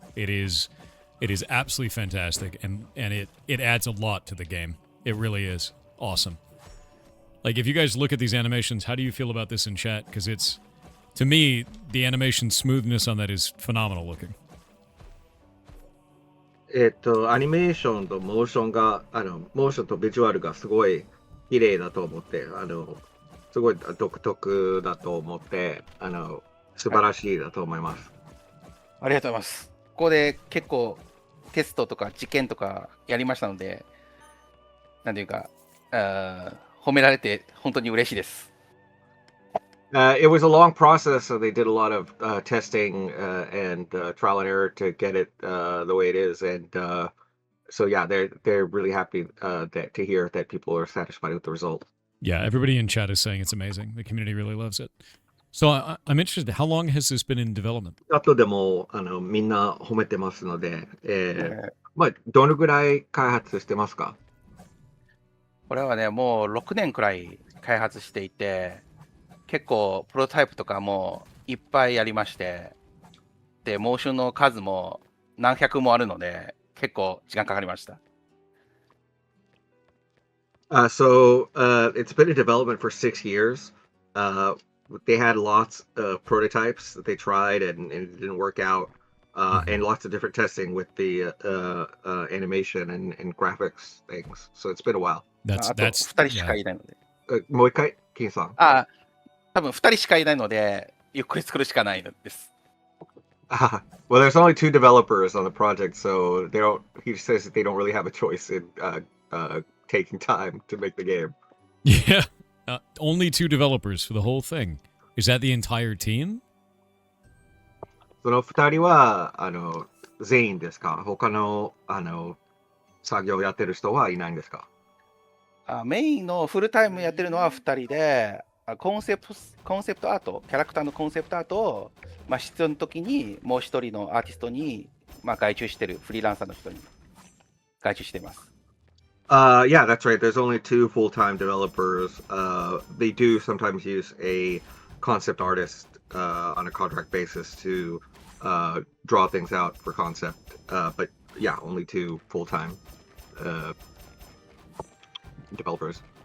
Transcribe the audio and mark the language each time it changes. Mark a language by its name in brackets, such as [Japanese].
[English] It is absolutely fantastic, and it adds a lot to the game. It really is awesome. Like, if you guys look at these animations, how do you feel about this in chat? Because it's, to me, the animation smoothness on that is phenomenal looking. [Japanese] アニメーションとモーションモーションとビジュアルがすごい綺麗だと思って、すごい独特だと思って、素晴らしいだと思います。ありがとうございます。ここで結構テストとか実験とかやりましたので、なんていうか、褒められて本当に嬉しいです。 [English] It was a long process, so they did a lot of testing and trial and error to get it the way it is, and so yeah, they're really happy to hear that people are satisfied with the result. Yeah, everybody in chat is saying it's amazing. The community really loves it. So I'm interested. How long has this been in development? [Japanese] あとでもみんな褒めてますので、まあどのぐらい開発してますか？これはね、もう6年くらい開発していて、結構プロトタイプとかもいっぱいやりまして、で、モーションの数も何百もあるので、結構時間かかりました。 [English] So it's been in development for 6 years. They had lots of prototypes that they tried and it didn't work out, and lots of different testing with the animation and graphics things. So it's been a while. [Japanese] あと2人しかいないので。もう一回、金さん。多分2人しかいないので、ゆっくり作るしかないです。 [English] Well, there's only 2 developers on the project, so he says that they don't really have a choice in taking time to make the game. Yeah, only 2 developers for the whole thing. Is that the entire team? [Japanese] その2人は全員ですか？他の作業やってる人はいないんですか？メインのフルタイムやってるのは2人で、コンセプトアート、キャラクターのコンセプトアートを、必要な時にもう一人のアーティストに、外注してるフリーランサーの人に外注しています。 [English] Yeah, that's right. There's only 2 full-time developers. They do sometimes use a concept artist on a contract basis to draw things out for concept. But yeah, only 2 full-time developers.